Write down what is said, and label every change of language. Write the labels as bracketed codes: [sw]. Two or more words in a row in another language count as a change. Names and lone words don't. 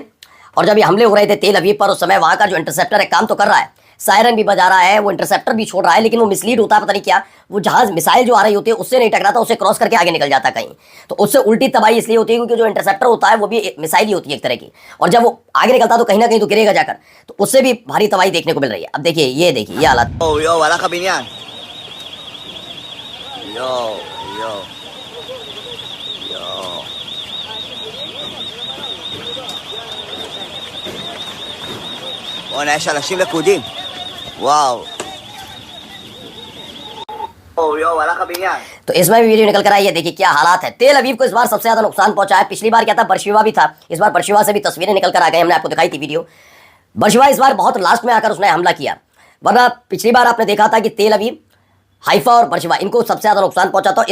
[hi] और जब ये हमले हो रहे थे तेल अवीव पर, उस समय वहां का जो इंटरसेप्टर है काम तो कर रहा है, सायरन भी बजा रहा है, वो इंटरसेप्टर भी छोड़ रहा है, लेकिन वो मिसलीड होता है, पता नहीं क्या, वो जहाज मिसाइल जो आ रही होती है उससे नहीं टकराता, उससे क्रॉस करके आगे निकल जाता कहीं। तो उससे उल्टी तबाही इसलिए होती है क्योंकि जो इंटरसेप्टर होता है वो भी मिसाइल ही होती है एक तरह की, और जब वो आगे निकलता तो कहीं ना कहीं तो गिरेगा जाकर, तो उससे भी भारी तबाही देखने को मिल रही है। अब देखिए ये हालत। Yo, wala ka binyan. Yo, yo. [he] Yo. בואנה, יש אנשים לכודים. וואו. יואו, הלך הבניין. [hi] तो इसमें भी वीडियो निकल कर आई है, देखिए क्या हालात है। तेल अवीव को इस बार सबसे ज्यादा नुकसान पहुंचा है। पिछली बार क्या था, बर्शिवा भी था, इस बार बर्शिवा से भी तस्वीरें निकल कर आ गई, हमने आपको दिखाई थी वीडियो। बर्शिवा इस बार बहुत लास्ट में आकर उसने हमला किया, वरना पिछली बार आपने देखा था कि तेल अवीव, हाइफा और बर्शिवा इनको सबसे ज्यादा नुकसान पहुंचा था।